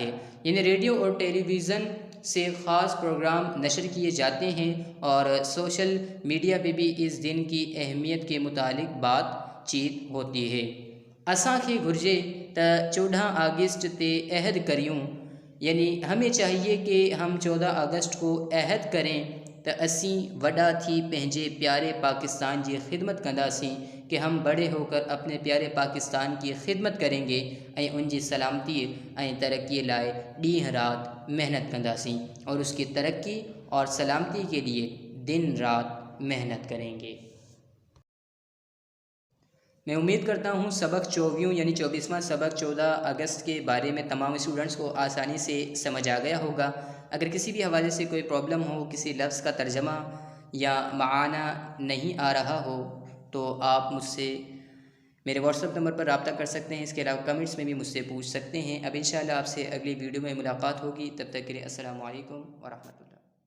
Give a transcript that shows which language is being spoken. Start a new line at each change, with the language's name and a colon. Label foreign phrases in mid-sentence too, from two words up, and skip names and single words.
Urdu: یعنی ریڈیو اور ٹیلی ویژن سے خاص پروگرام نشر کیے جاتے ہیں اور
English: social media
Urdu: پہ بھی اس دن کی اہمیت کے متعلق بات چیت ہوتی ہے.
Sindhi: असांखे घुर्जे त 14 अगस्त ते अहद करियूं,
Urdu: یعنی ہمیں چاہیے کہ ہم 14 اگست کو عہد کریں
Sindhi: त असी वॾा थी पंहिंजे प्यारे पाकिस्तान की खिदमत कंदासीं,
Urdu: کہ ہم بڑے ہو کر اپنے پیارے پاکستان کی خدمت کریں گے
Sindhi: ऐं उनकी सलामती ऐं तरक्की लाए ॾींहुं रात मेहनत कंदासीं
Urdu: اور اس کی ترقی اور سلامتی کے لیے دن رات محنت کریں گے. میں امید کرتا ہوں سبق 24 یعنی 24واں سبق 14 اگست کے بارے میں تمام اسٹوڈنٹس کو آسانی سے سمجھ آ گیا ہوگا. اگر کسی بھی حوالے سے کوئی پرابلم ہو، کسی لفظ کا ترجمہ یا معنی نہیں آ رہا ہو، تو آپ مجھ سے میرے واٹس ایپ نمبر پر رابطہ کر سکتے ہیں. اس کے علاوہ کمنٹس میں بھی مجھ سے پوچھ سکتے ہیں۔ اب ان شاء اللہ آپ سے اگلی ویڈیو میں ملاقات ہوگی. تب تک کے لیے
Arabic: السلام عليكم ورحمة الله.